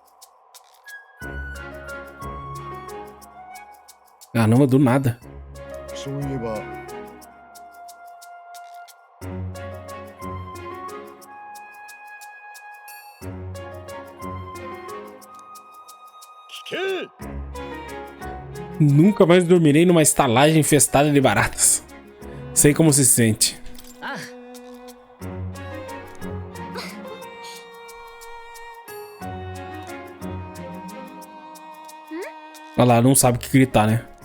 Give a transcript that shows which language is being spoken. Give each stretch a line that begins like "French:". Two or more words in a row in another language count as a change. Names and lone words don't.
Portuguese: Caramba, do nada.
Japanese: そういえば聞け。
Portuguese: Nunca mais dormirei numa estalagem infestada de baratas. Sei como se sente. Olha lá, não sabe o que gritar, né?